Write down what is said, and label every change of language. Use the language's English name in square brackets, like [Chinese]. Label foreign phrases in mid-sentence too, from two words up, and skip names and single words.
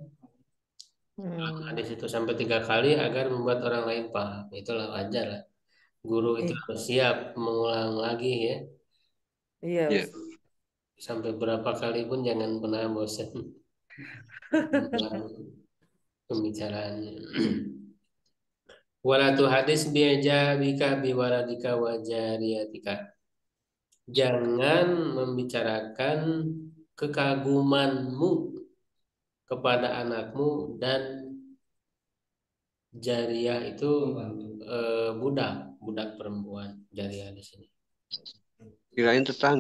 [Indonesian] Hadis itu sampai 3 kali agar membuat orang lain paham. Itulah wajar lah. Guru itu Iya, harus siap mengulang lagi ya. iya, Ya. Sampai berapa kali pun jangan pernah bosan mengulang pembicaraannya. [Arabic] ولا تحدث بإعجابك بولدك وجاريتك. [Indonesian] Jangan membicarakan kekagumanmu kepada anakmu dan jariyah itu budak, budak perempuan jariyah di sini. Kirain tetangga.